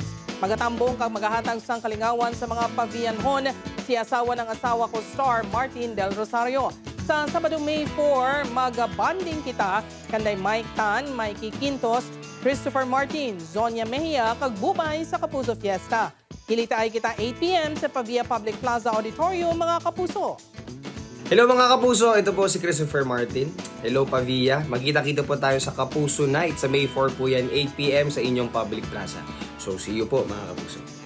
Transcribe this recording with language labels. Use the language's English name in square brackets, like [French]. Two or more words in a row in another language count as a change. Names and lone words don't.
[Hiligaynon] Magatambong kang magahatag sang kalingawan sa mga pavianhon si asawa ng asawa ko star Martin Del Rosario. Sa Sabado, May 4, magabanding kita kanday Mike Tan, Mikey Quintos, Christopher Martin, Zonia Mejia, kag Bubay sa Kapuso Fiesta. Kilita ay kita 8 p.m. sa Pavia Public Plaza Auditorium, mga kapuso. [Filipino] Hello mga kapuso, ito po si Christopher Martin. Hello Pavia, magkita-kita po tayo sa Kapuso Night sa May 4 po yan, 8 p.m. sa inyong public plaza. So [English] see you [Filipino] po mga kapuso.